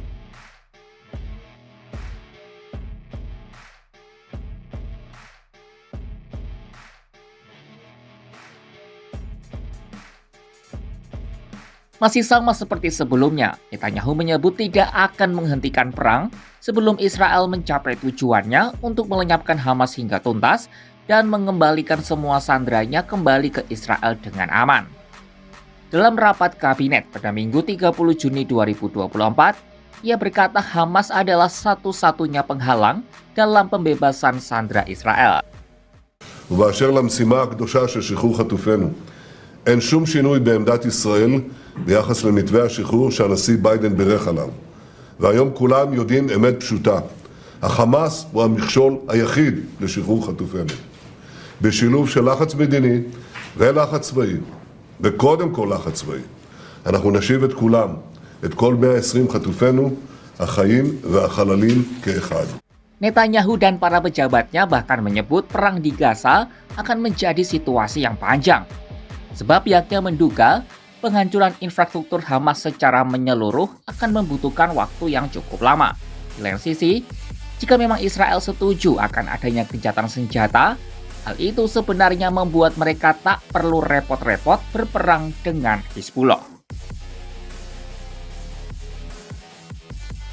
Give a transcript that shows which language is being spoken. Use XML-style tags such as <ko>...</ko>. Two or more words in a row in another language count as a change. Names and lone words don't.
<id>Masih sama seperti sebelumnya, Netanyahu menyebut tidak akan menghentikan perang sebelum Israel mencapai tujuannya untuk melenyapkan Hamas hingga tuntas dan mengembalikan semua sanderanya kembali ke Israel dengan aman. Dalam rapat kabinet pada Minggu 30 Juni 2024, ia berkata Hamas adalah satu-satunya penghalang dalam pembebasan sandera Israel.</id> <he>ובאשר למשימה הקדושה של שחרור חטופינו, אין שום שינוי בעמדת ישראל ביחס למתווה השחרור שהנשיא ביידן בירך עליו. והיום כולם יודעים אמת פשוטה. החמאס הוא המכשול היחיד לשחרור חטופינו. בשילוב של לחץ מדיני ולחץ צבאי, וקודם כל לחץ צבאי, אנחנו נשיב את כולם, את כל 120 חטופינו, החיים והחללים כאחד.</he> <id>Netanyahu dan para pejabatnya bahkan menyebut perang di Gaza akan menjadi situasi yang panjang. Sebab pihaknya menduga penghancuran infrastruktur Hamas secara menyeluruh akan membutuhkan waktu yang cukup lama. Di lain sisi, jika memang Israel setuju akan adanya gencatan senjata, hal itu sebenarnya membuat mereka tak perlu repot-repot berperang dengan Hizbullah.</id>